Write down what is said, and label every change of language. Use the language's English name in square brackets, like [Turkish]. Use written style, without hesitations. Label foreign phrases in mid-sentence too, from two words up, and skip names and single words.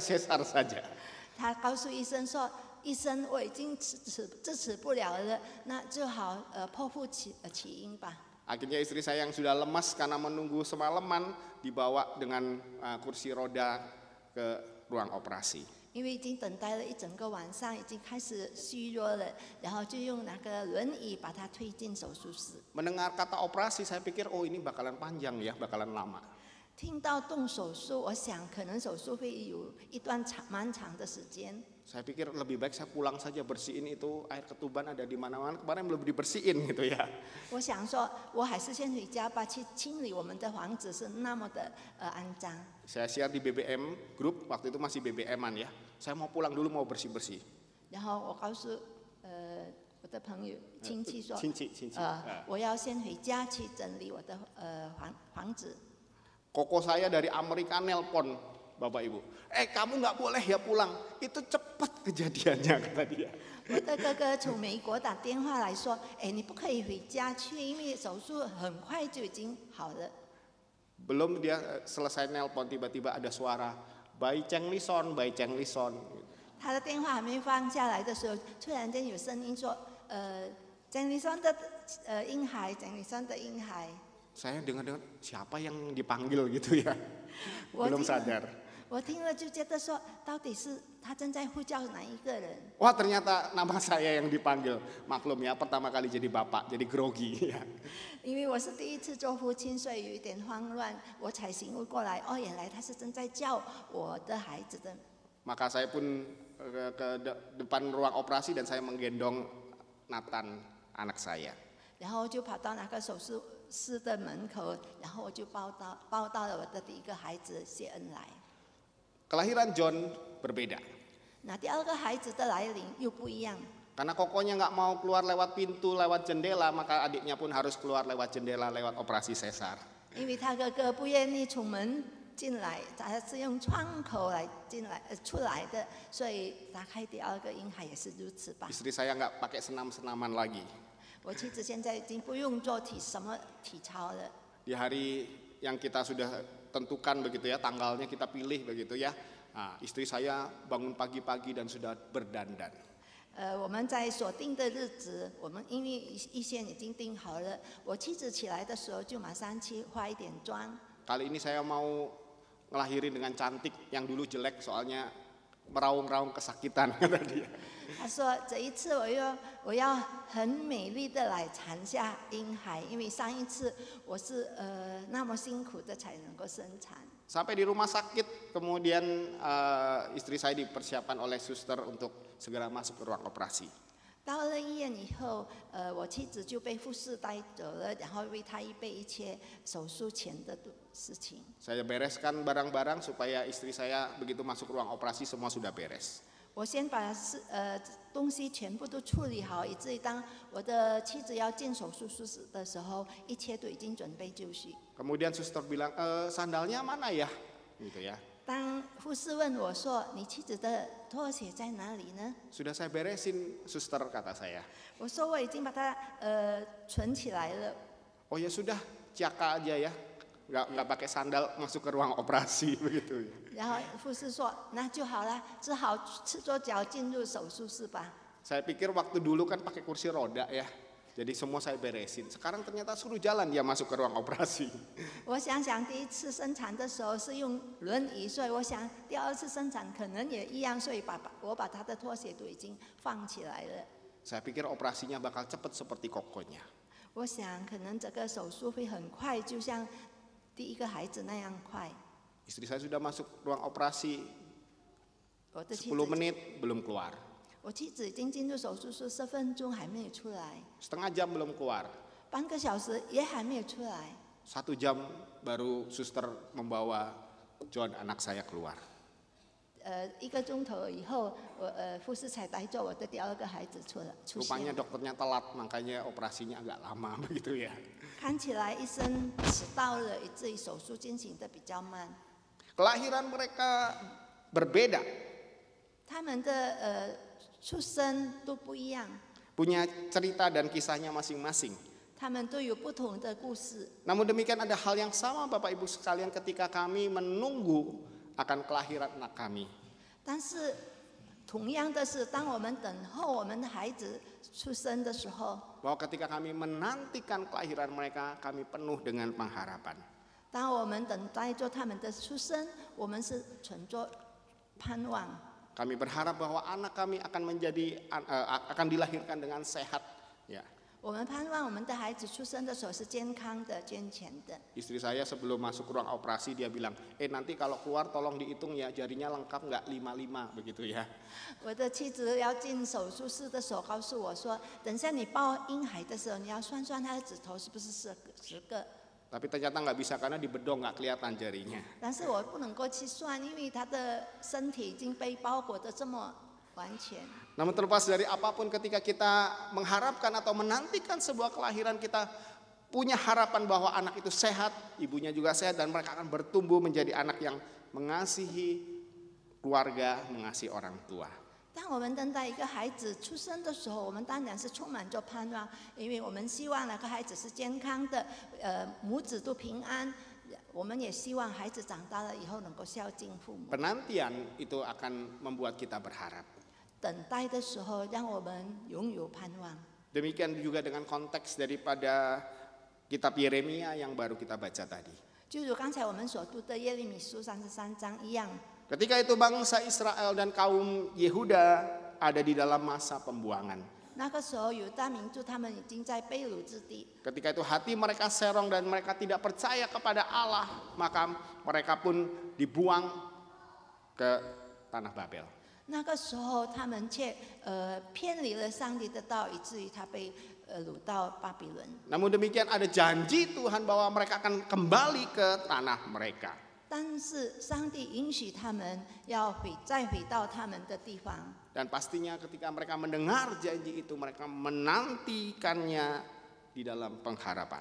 [Chinese] 他告诉医生说：“医生，我已经支持不了了，那就好剖腹起因吧。” [Indonesian] Akhirnya istri saya yang sudah lemas karena menunggu semalaman dibawa dengan kursi roda ke ruang operasi. [Chinese] 因为已经等待了一整个晚上，已经开始虚弱了，然后就用那个轮椅把他推进手术室。 [Indonesian] Mendengar kata operasi, saya pikir oh ini bakalan panjang ya, bakalan lama. [Chinese] 听到动手术，我想可能手术会有一段蛮长的时间。 [Indonesian] Saya pikir lebih baik saya pulang saja, bersihin itu air ketuban ada di mana-mana, kemarin belum dibersihin gitu ya. [Chinese] 我想说，我还是先回家吧，去清理我们的房子是那么的肮脏。 [Indonesian] Saya share di BBM group, waktu itu masih BBM-an ya. Saya mau pulang dulu, mau bersih-bersih. [Chinese] 然后我告诉我的朋友亲戚说，亲戚我要先回家去整理我的房子。 [Indonesian] Koko saya dari Amerika nelpon, Bapak Ibu. Kamu nggak boleh ya pulang. Itu cepat kejadiannya kata dia. [Chinese] 我的哥哥从美国打电话来说：“你不可以回家去，因为手术很快就已经好了。” [Indonesian] Belum dia selesai nelpon tiba-tiba ada suara Bai Cheng Lison, Bai Cheng Lison. [Chinese] 他的电话还没放下来的时候，突然间有声音说：“郑丽松的婴孩，郑丽松的婴孩。” [Indonesian] Saya dengar siapa yang dipanggil gitu ya. Belum sadar. [Chinese] 我听了就觉得说，到底是他正在呼叫哪一个人？ [Indonesian] Wah ternyata nama saya yang dipanggil. Maklum ya pertama kali jadi bapak, jadi grogi ya. [Chinese] 因为我是第一次做父亲，所以有一点慌乱，我才醒悟过来，原来他是正在叫我的孩子的。 [Indonesian] Maka saya pun ke depan ruang operasi dan saya menggendong Nathan anak saya. [Chinese] 然后就跑到那个手术室的门口，然后我就抱到了我的第一个孩子谢恩来。 [Indonesian] Kelahiran John berbeda. [Chinese] 那第二个孩子的来临又不一样。 [Indonesian] Karena kokonya nggak mau keluar lewat pintu, lewat jendela, maka adiknya pun harus keluar lewat jendela, lewat operasi sesar. [Chinese] 因为他哥哥不愿意从门进来，他是用窗口来出来的，所以打开第二个婴孩也是如此吧。 [Indonesian] Istri saya nggak pakai senam-senaman lagi. [Chinese] 我妻子现在已经不用做体操了。 [Indonesian] Di hari yang kita sudah tentukan begitu ya, tanggalnya kita pilih begitu ya. Nah, istri saya bangun pagi-pagi dan sudah berdandan. [Chinese] 我们在锁定的日子，我们因为预先已经定好了，我妻子起来的时候就马上去化一点妆。 [Indonesian] Kali ini saya mau ngelahirin dengan cantik, yang dulu jelek soalnya meraung-raung kesakitan kata dia. [Chinese] 他说：“这一次我要很美丽的来产下婴孩，因为上一次我是那么辛苦的才能够生产。” [Indonesian] Sampai di rumah sakit, kemudian istri saya dipersiapkan oleh suster untuk segera masuk ke ruang operasi. [Chinese] 到了医院以后，我妻子就被护士带走了，然后为他预备一切手术前的事情。 [Indonesian] Saya bereskan barang-barang supaya istri saya begitu masuk ruang operasi semua sudah beres. [Chinese] 我先把东西全部都处理好，以至于当我的妻子要进手术室的时候，一切都已经准备就绪。 [Indonesian] Kemudian suster bilang, sandalnya mana ya? Gitu ya. [Chinese] 当护士问我说：“你妻子的拖鞋在哪里呢？” [Indonesian] Sudah saya beresin, suster kata saya. [Chinese] 我说：“我已经把它存起来了。” [Indonesian] Oh ya sudah, ciaka aja ya. Nggak pakai sandal masuk ke ruang operasi begitu. [Chinese] 然后护士说：“那就好了，只好赤着脚进入手术室吧。” [Indonesian] Saya pikir waktu dulu kan pakai kursi roda ya. Jadi semua saya beresin. Sekarang ternyata suruh jalan dia masuk ke ruang operasi. [Chinese] 我想想，第一次生产的时候是用轮椅，所以我想第二次生产可能也一样，所以我把他的拖鞋都已经放起来了。 [Indonesian] Saya pikir operasinya bakal cepat seperti kokonya. [Chinese] 我想可能这个手术会很快，就像第一个孩子那样快。 [Indonesian] Istri saya sudah masuk ruang operasi [Chinese] 我的妻 10 子， [Indonesian] menit belum keluar. [Chinese] 我妻子已经进入手术室10分钟还没有出来， [Indonesian] Setengah jam belum keluar. [Chinese] 半个小时也还没有出来。 [Indonesian] 1 jam baru suster membawa John anak saya keluar. [Chinese] 1 个钟头以后，护士才带着我的第二个孩子出 [Indonesian] Rupanya [Chinese] 现。 [Indonesian] dokternya telat, makanya operasinya agak lama begitu ya. [Chinese] 看起来医生迟到了，以至于手术进行的比较慢。 [Indonesian] Kelahiran mereka berbeda, [Chinese] 他们的出生都不一样， [Indonesian] punya cerita dan kisahnya masing-masing. [Chinese] 他们都有不同的故事。 [Indonesian] Namun demikian ada hal yang sama Bapak Ibu sekalian ketika kami menunggu akan kelahiran anak kami. [Chinese] 但是同样的是，当我们等候我们的孩子出生的时候， [Indonesian] Bahwa ketika kami menantikan kelahiran mereka, kami penuh dengan pengharapan. [Chinese] 当我们等待着他们的出生，我们是存着盼望。 [Indonesian] Kami berharap bahwa anak kami akan dilahirkan dengan sehat. Ya. [Chinese] 我们盼望我们的孩子出生的时候是健康的、健全的。 [Indonesian] Istri saya sebelum masuk ruang operasi dia bilang, nanti kalau keluar tolong dihitung ya jarinya lengkap nggak 55 begitu ya. [Chinese] 我的妻子要进手术室的时候告诉我说：“等下你抱婴孩的时候，你要算算他的指头是不是10个。” [Indonesian] Tapi ternyata nggak bisa karena di bedong nggak kelihatan jarinya. [Chinese] 但是我不能够去算，因为他的身体已经被包裹得这么完全。 [Indonesian] Namun terlepas dari apapun ketika kita mengharapkan atau menantikan sebuah kelahiran kita punya harapan bahwa anak itu sehat, ibunya juga sehat, dan mereka akan bertumbuh menjadi anak yang mengasihi keluarga, mengasihi orang tua. [Chinese] 当我们等待一个孩子出生的时候，我们当然是充满着盼望，因为我们希望那个孩子是健康的，母子都平安。我们也希望孩子长大了以后能够孝敬父母。 [Indonesian] Penantian itu akan membuat kita berharap. [Chinese] 等待的时候，让我们拥有盼望。 [Indonesian] Demikian juga dengan konteks daripada kitab Yeremia yang baru kita baca tadi. [Chinese] 就如刚才我们所读的耶利米书33章一样。 [Indonesian] Ketika itu bangsa Israel dan kaum Yehuda ada di dalam masa pembuangan. [Chinese] 那个时候，犹大民族他们已经在被掳之地。 [Indonesian] Ketika itu hati mereka serong dan mereka tidak percaya kepada Allah, maka mereka pun dibuang ke tanah Babel. [Chinese] 那个时候，他们却偏离了上帝的道，以至于他被掳到巴比伦。 [Indonesian] Namun demikian ada janji Tuhan bahwa mereka akan kembali ke tanah mereka. [Chinese] 但是上帝允许他们要再回到他们的地方。 [Indonesian] Dan pastinya ketika mereka mendengar janji itu, mereka menantikannya di dalam pengharapan.